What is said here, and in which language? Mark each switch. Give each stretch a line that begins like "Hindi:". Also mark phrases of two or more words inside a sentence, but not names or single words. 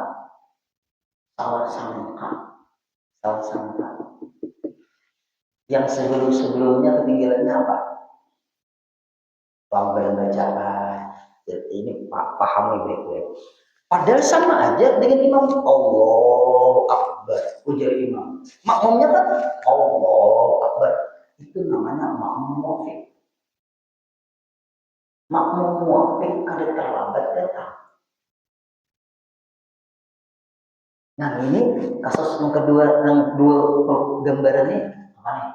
Indonesian: Salah sangka. Yang sebelumnya ketinggalannya apa? Lamban bacaan. Ini pahami baik-baik. Padahal sama aja dengan imam.
Arabic: الله أكبر,
Indonesian: ujar imam. Makmumnya kan
Arabic: الله أكبر.
Indonesian: Itu namanya makmum muwafiq. Makmum muwafiq ada terlambat datang. Nah ini kasus yang kedua, yang dua gambaran ini apa nih?